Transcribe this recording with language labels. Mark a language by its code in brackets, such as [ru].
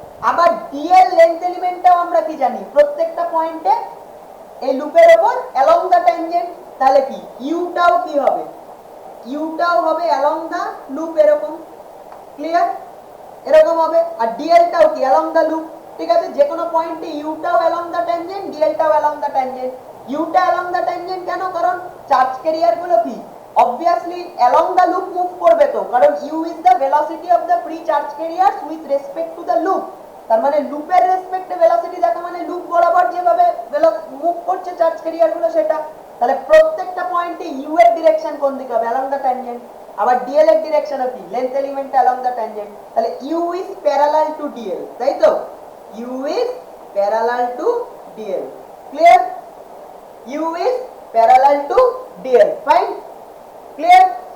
[bn] আবার DL length এলিমেন্টটাও আমরা কি জানি, প্রত্যেকটা পয়েন্টে এই লুপের উপর [en] Along the tangent. [bn] তাহলে কি ইউটাও কি হবে? ইউটাও হবে [en] along the loop, [bn] এরকম। ক্লিয়ার? এরকম হবে। আর ডিএলটাও কি [en] Along the loop. [bn] ঠিক আছে, যে কোনো পয়েন্টে ইউটাও [en] along the tangent, [bn] ডিএলটাও along the tangent. Yuta along the tangent কেন? কারণ চার্জ ক্যারিয়ার গুলো কি [en] obviously along the loop [bn] move করবে, তো কারণ [en] u is the velocity of the free charge carriers with respect to the loop। [bn] তার মানে লুপের রেসপেক্টে ভেলোসিটি দেখা মানে লুপ বরাবর যেভাবে মুভ করছে চার্জ ক্যারিয়ার গুলো সেটা। তাহলে প্রত্যেকটা পয়েন্টে u এর ডিরেকশন কোন দিকে হবে? [en] along the tangent। [bn] আবার ডিএল এর ডিরেকশনও কি [en] length element along the tangent, [bn] তাহলে [en] U is parallel to DL, [bn] তাই তো, [en] U is parallel to DL, clear, U is parallel to DL, fine, clear.